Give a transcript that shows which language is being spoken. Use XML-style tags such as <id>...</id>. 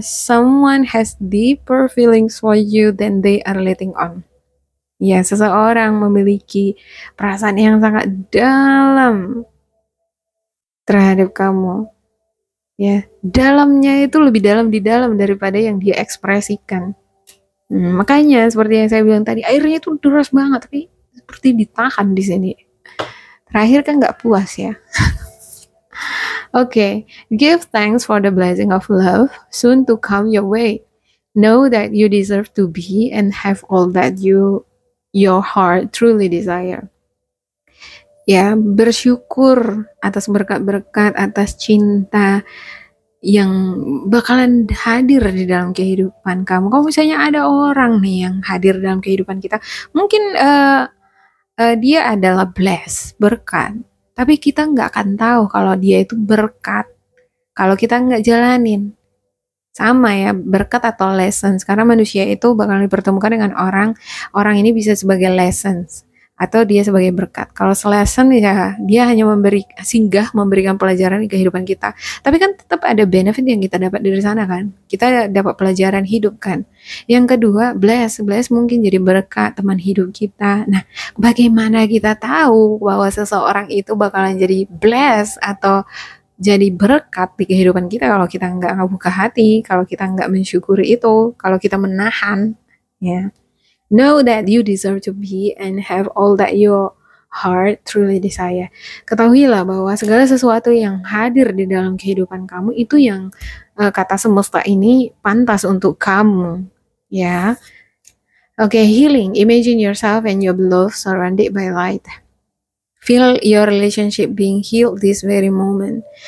<en>Someone has deeper feelings for you than they are letting on.</en> <id>Ya, seseorang memiliki perasaan yang sangat dalam terhadap kamu. Ya, dalamnya itu lebih dalam di dalam daripada yang dia ekspresikan. Makanya seperti yang saya bilang tadi, airnya itu deras banget, tapi seperti ditahan di sini. Terakhir kan nggak puas ya.</id> <en>Okay, give thanks for the blessing of love soon to come your way. Know that you deserve to be and have all that your heart truly desire.</en> <id>Ya, bersyukur atas berkat-berkat, atas cinta yang bakalan hadir di dalam kehidupan kamu. Kalau misalnya ada orang nih yang hadir dalam kehidupan kita, mungkin dia adalah berkat, tapi kita nggak akan tahu kalau dia itu berkat kalau kita nggak jalanin. Sama ya, berkat atau lessons, karena manusia itu bakal dipertemukan dengan orang ini bisa sebagai lessons atau dia sebagai berkat. Kalau lesson ya dia hanya memberikan pelajaran di kehidupan kita. Tapi kan tetap ada benefit yang kita dapat dari sana kan. Kita dapat pelajaran hidup kan. Yang kedua, bless mungkin jadi berkat teman hidup kita. Nah, bagaimana kita tahu bahwa seseorang itu bakalan jadi bless atau jadi berkat di kehidupan kita kalau kita nggak buka hati, kalau kita nggak mensyukuri itu, kalau kita menahan, ya.</id> <en>Know that you deserve to be and have all that your heart truly desire.</en> <id>Ketahuilah bahwa segala sesuatu yang hadir di dalam kehidupan kamu itu yang kata semesta ini pantas untuk kamu, ya.</id> <en>Okay, healing. Imagine yourself and your beloved surrounded by light. Feel your relationship being healed this very moment.</en>